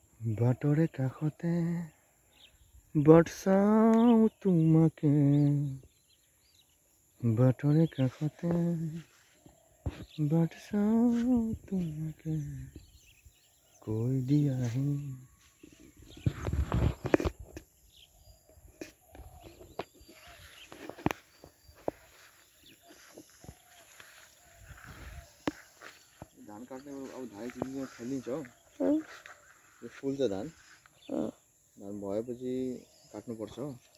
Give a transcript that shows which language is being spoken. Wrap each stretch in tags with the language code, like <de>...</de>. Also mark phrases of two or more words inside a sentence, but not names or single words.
<as>বাটৰে কাষতে বাট চাওঁ তোমাকে, বাটৰে কাষতে বাট চাওঁ তোমাকে, কৈ দিয়াহি।</as> <ne>धान काट्ने अब धान चिजमा फलिन्छ हो, यो फुल्छ धान, धान भएपछि काट्नुपर्छ हो।</ne>